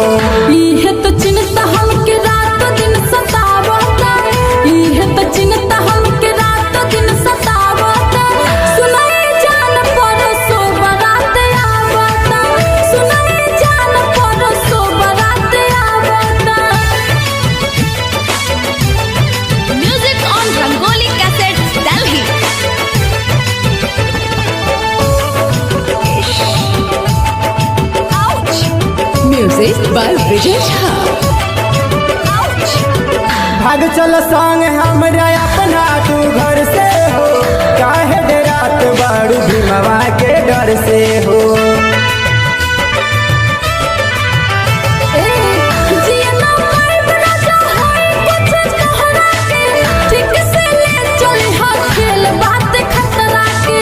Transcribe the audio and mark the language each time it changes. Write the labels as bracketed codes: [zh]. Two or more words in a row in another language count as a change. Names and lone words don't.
[bho] इहे तो चिंता हमके रात दिन सतावता इहे तो चिंता हमके रात दिन सतावता सुनाई जान परसो बारात आवता सुनाई जान परसो बारात आवता। [en] Music on Rangoli Cassettes, Delhi. Music by Vijay Jha. [bho] भाग चल संग हमरा अपना तू घर से हो काहे डरात बारू भीमवा के डर से हो। जियना पाइब राजा होई कुछ कहरा के ठीक से ले चली हो खेल बात खतरा के